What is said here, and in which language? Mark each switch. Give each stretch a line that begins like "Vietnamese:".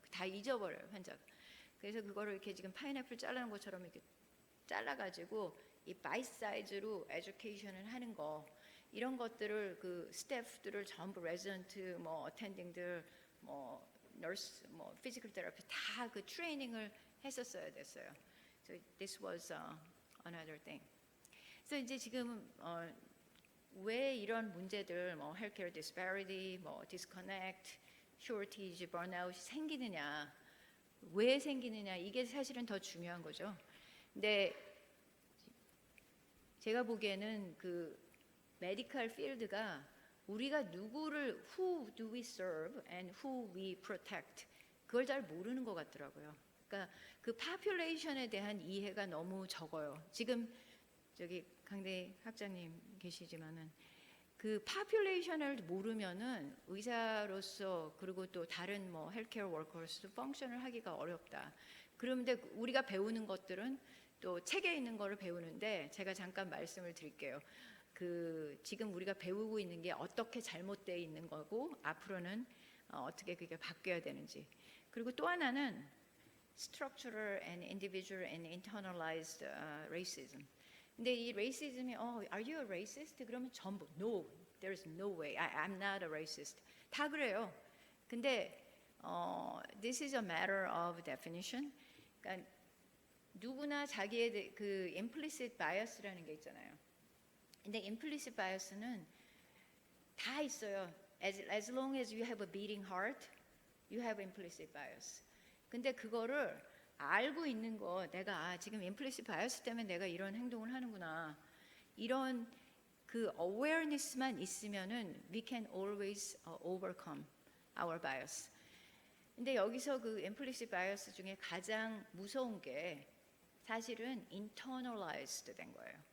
Korean: 다 잊어버려요, 환자가. 그래서 그거를 이렇게 지금 파인애플 자르는 것처럼 이렇게 잘라가지고 이 바이트 사이즈로 에듀케이션을 하는 거, 이런 것들을 그 스태프들을 전부 레지던트, 뭐 어텐딩들, 뭐 너스, 뭐 피지컬 테라피 다 그 트레이닝을 했었어야 됐어요.
English: So this was another thing.
Korean: 그래서 이제 지금 왜 이런 문제들, 뭐 healthcare disparity, 뭐 disconnect, shortage, burnout이 생기느냐, 왜 생기느냐, 이게 사실은 더 중요한 거죠. 근데 제가 보기에는 그 메디컬 필드가 우리가 누구를
English: who do we serve and who we protect,
Korean: 그걸 잘 모르는 것 같더라고요. 그러니까 그 population에 대한 이해가 너무 적어요. 지금 저기 강대 학장님 계시지만은 그 population을 모르면은 의사로서 그리고 또 다른 뭐 헬케어 워커로서 펑션을 하기가 어렵다. 그런데 우리가 배우는 것들은 또 책에 있는 거를 배우는데, 제가 잠깐 말씀을 드릴게요. 그 지금 우리가 배우고 있는 게 어떻게 잘못되어 있는 거고 앞으로는 어떻게 그게 바뀌어야 되는지. 그리고 또 하나는
English: structural and individual and internalized racism.
Korean: 근데 이
English: racism이 are you a racist?
Korean: 그러면 전부
English: no, there's no way, I'm not a racist.
Korean: 다 그래요. 근데
English: this is a matter of definition.
Korean: 그러니까 누구나 자기의 그 implicit bias라는 게 있잖아요. 근데 implicit bias는 다 있어요.
English: As long as you have a beating heart, you have implicit bias.
Korean: 근데 그거를 알고 있는 거, 내가 지금 implicit bias 때문에 내가 이런 행동을 하는구나, 이런 그 awareness만 있으면은
English: we can always overcome our bias.
Korean: 근데 여기서 그 implicit bias 중에 가장 무서운 게 사실은 internalized 된 거예요.